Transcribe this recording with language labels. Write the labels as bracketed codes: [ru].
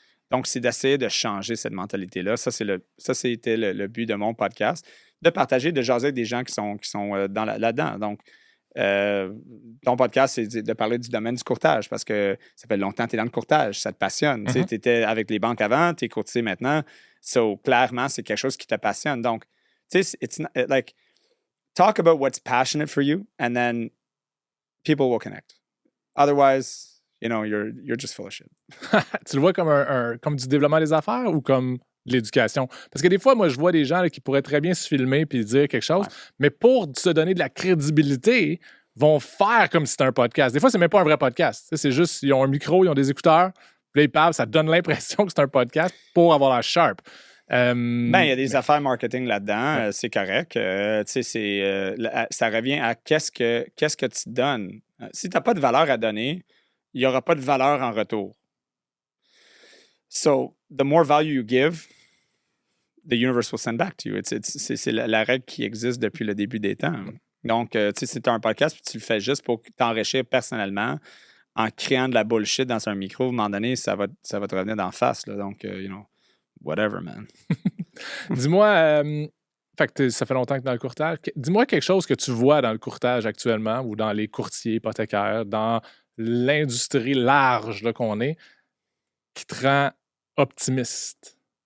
[fr] Donc, c'est d'essayer de changer cette mentalité-là. Ça, c'était le but de mon podcast, de partager, de jaser avec des gens qui sont là-dedans. Donc, ton podcast, c'est de parler du domaine du courtage parce que ça fait longtemps que tu es dans le courtage, ça te passionne. Tu étais avec les banques avant, tu es courtier maintenant. So, clairement, c'est quelque chose qui te passionne. Donc, tu sais, [en] it's not, like, talk about what's passionate for you and then people will connect. Otherwise, you're just full of shit. [fr] Tu le vois comme, comme du développement des affaires ou comme de l'éducation? Parce que des fois, moi, je vois des gens là, qui pourraient très bien se filmer puis dire quelque chose, mais pour se donner de la crédibilité, vont faire comme si c'était un podcast. Des fois, c'est même pas un vrai podcast. C'est juste, ils ont un micro, ils ont des écouteurs, puis là, ils parlent, ça donne l'impression que c'est un podcast pour avoir la sharp. Il y a des affaires marketing là-dedans, c'est correct. Ça revient à qu'est-ce que tu donnes. Si tu n'as pas de valeur à donner, il n'y aura pas de valeur en retour. [en] So, the more value you give, the universe will send back to you. [fr] C'est la règle qui existe depuis le début des temps. Donc, si tu as un podcast puis tu le fais juste pour t'enrichir personnellement en créant de la bullshit dans un micro, à un moment donné, ça va te revenir d'en face. Là. Donc, [en] whatever, man. [fr] Dis-moi, ça fait longtemps que dans le courtage. Dis-moi quelque chose que tu vois dans le courtage actuellement ou dans les courtiers hypothécaires, dans l'industrie large là, qu'on est, qui te rend optimiste.